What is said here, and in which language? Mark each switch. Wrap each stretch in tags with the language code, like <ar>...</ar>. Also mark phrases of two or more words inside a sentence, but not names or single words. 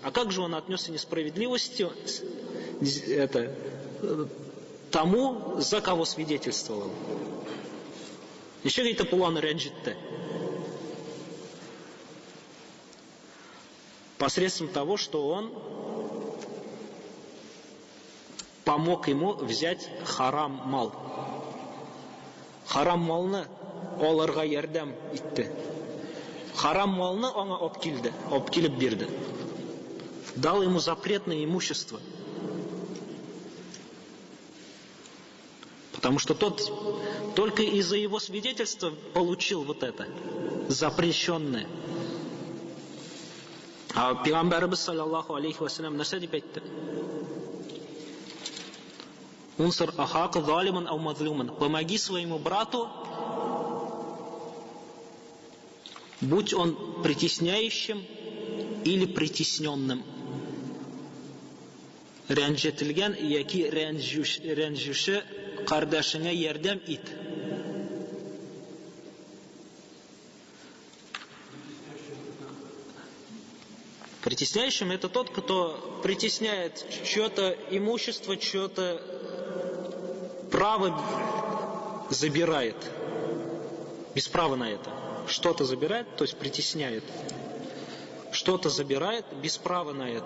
<ru>А как же он отнесся несправедливостью тому, за кого свидетельствовал? Еще какие-то планы ренджитте. Посредством того, что он помог ему взять</ru> <tt>харам мал. Харам малны алырга ярдәм итте. Харам малны аңа алып килеп бирде.</tt> <ru>Дал ему запретное имущество. Потому что тот только из-за его свидетельства получил вот это запрещенное.</ru> <tt>А Пейгамбарыбыз</tt> <ar>صلى الله عليه وسلم</ar> <tt>нәрсә дип әйтте?</tt> <ar>انصر أخاك ظالما أو مظلوما.</ar> <ru>Помоги своему брату, будь он притесняющим или притесненным.</ru> <tt>Рәнҗетелгән яки рәнҗүше кардәшеңә ярдәм ит.</tt> <ru>Притесняющим это тот, кто притесняет чье-то имущество, чье-то право забирает. Без права на это. Что-то забирает, то есть притесняет. Что-то забирает без права на это.</ru>